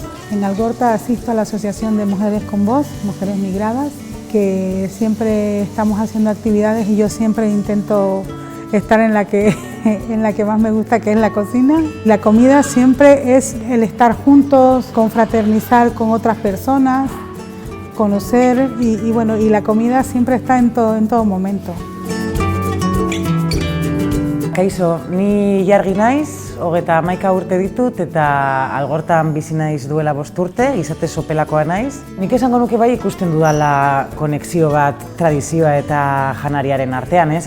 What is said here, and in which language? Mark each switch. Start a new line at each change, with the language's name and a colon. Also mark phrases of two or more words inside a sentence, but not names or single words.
Spanish: En Algorta asisto a la Asociación de Mujeres con Voz, Mujeres Migradas, que siempre estamos haciendo actividades y yo siempre intento estar en la que más me gusta, que es la cocina. La comida siempre es el estar juntos, confraternizar con otras personas, conocer y la comida siempre está en todo momento.
Basque: Kaixo, ni Jargi naiz, 31 urte ditut eta Algortan bizi naiz duela 5 urte, izate sopelakoa naiz. Nik esango nuke bai ikusten dudala konexio bat tradizioa eta janariaren artean, ez?